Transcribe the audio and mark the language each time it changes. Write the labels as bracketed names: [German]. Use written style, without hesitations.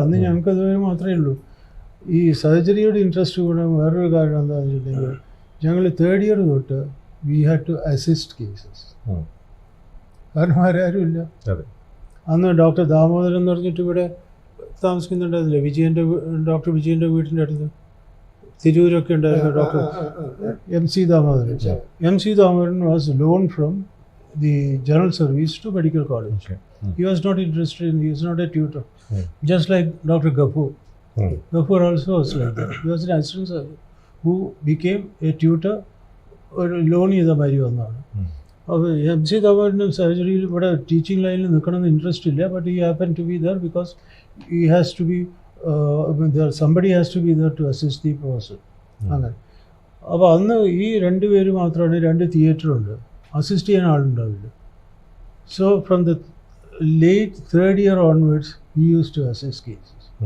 [Malayalam] അന്ന് ഞങ്ങൾക്ക് അതുവരെ മാത്രമേ ഉള്ളൂ. ഈ സർജറിയോട് ഇൻട്രസ്റ്റ് കൂടാൻ വേറൊരു കാരണം എന്താണെന്ന് വെച്ചിട്ടുണ്ടെങ്കിൽ ഞങ്ങൾ തേർഡ് ഇയർ തൊട്ട് [English] We had to assist cases. [Malayalam] കാരണം ആരും ഇല്ല. അതെ. അന്ന് ഡോക്ടർ ദാമോദരൻ എന്ന് പറഞ്ഞിട്ട് ഇവിടെ താമസിക്കുന്നുണ്ടായിരുന്നില്ലേ, ഡോക്ടർ വിജയൻ്റെ വീട്ടിൻ്റെ അടുത്ത് തിരൂരൊക്കെ ഉണ്ടായിരുന്നു doctor MC Damodaran. [English] MC Damodaran was loaned from the general service to medical college. He was not interested he was not a tutor. Just like Dr. Gafoor. Gafoor also was like that. He was an assistant surgeon who became a tutor [Malayalam] ഒരു loan ചെയ്ത മാതിരി വന്നതാണ്. അപ്പോൾ MC Damodaran സർജറിയിൽ ഇവിടെ teaching ലൈനിൽ നിൽക്കണമെന്ന് interest ഇല്ല, but [English] he happened to be there because he has to be somebody has to be there to assist the person. [Malayalam] അങ്ങനെ അപ്പോൾ അന്ന് ഈ 2 പേര് മാത്രമാണ്, 2 തിയേറ്ററുണ്ട്, അസിസ്റ്റ് ചെയ്യാൻ ആളുണ്ടാവില്ല. [English] So from the late 3rd year onwards he used to assist cases.